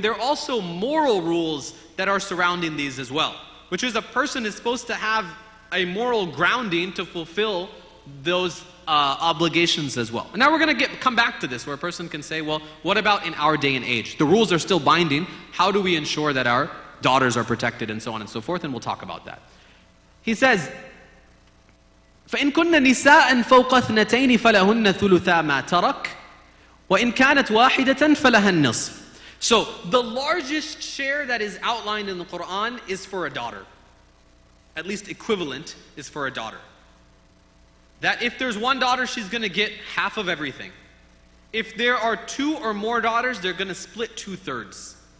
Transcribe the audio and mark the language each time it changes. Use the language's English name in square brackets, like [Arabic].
[English] There are also moral rules that are surrounding these as well, which is a person is supposed to have a moral grounding to fulfill those obligations as well. And now we're going to come back to this, where a person can say, well, what about in our day and age? The rules are still binding. How do we ensure that our daughters are protected, and so on and so forth? And we'll talk about that. [Arabic] He says, فَإِن كُنَّ نِسَاءً فَوْقَ اثْنَتَيْنِ فَلَهُنَّ ثُلُثَا مَا تَرَكَ وَإِن كَانَتْ وَاحِدَةً فَلَهَا النِّصْفُ. [English] So the largest share that is outlined in the Qur'an is for a daughter. At least equivalent is for a daughter. That if there's one daughter, she's going to get half of everything. If there are two or more daughters, they're going to split 2/3.